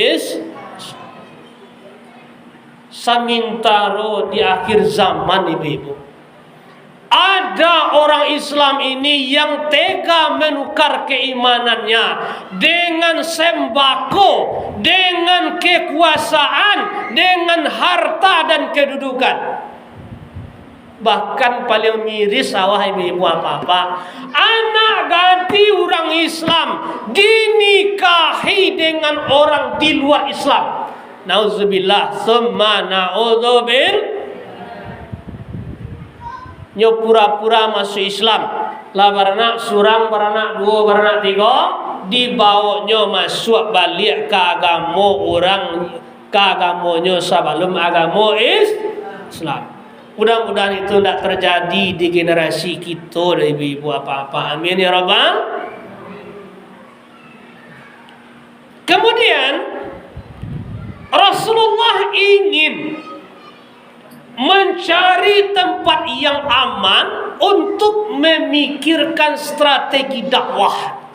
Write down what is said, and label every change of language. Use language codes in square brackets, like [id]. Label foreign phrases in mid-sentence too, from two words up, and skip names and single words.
[id] Samintaro di akhir zaman ibu-ibu, ada orang Islam ini yang tega menukar keimanannya dengan sembako, dengan kekuasaan, dengan harta dan kedudukan. Bahkan paling miris wahai ibu-ibu apa-apa, anak gadis orang Islam dinikahi dengan orang di luar Islam. Nauzubillah, [ar] summa na'udzubil. [min] Nyo pura-pura masuk Islam, lah baranak surang, baranak 2, baranak 3, [id] dibawanya masuk balik ke agama orang, ke agamanya sebelum agama Islam. Mudah-mudahan itu tidak terjadi di generasi kita dan ibu-ibu apa-apa. [ar] Amin ya Rabbal. [id] Kemudian Rasulullah ingin mencari tempat yang aman untuk memikirkan strategi dakwah.